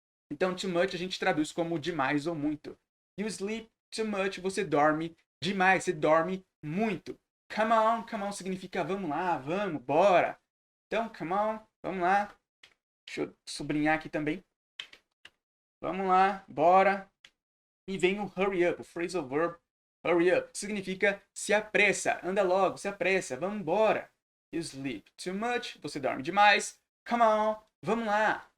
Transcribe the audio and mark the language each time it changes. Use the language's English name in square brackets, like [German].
[Portuguese] Então, too much a gente traduz como demais ou muito. [English] You sleep too much, [Portuguese] você dorme demais, você dorme muito. [English] Come on [Portuguese] significa vamos lá, vamos, bora. Então, come on, vamos lá. Deixa eu sublinhar aqui também. Vamos lá, bora. E vem o hurry up, o phrasal verb hurry up. Significa se apressa, anda logo, se apressa, vamos embora. [English] You sleep too much, [Portuguese] você dorme demais. [English] Come on, [Portuguese] vamos lá.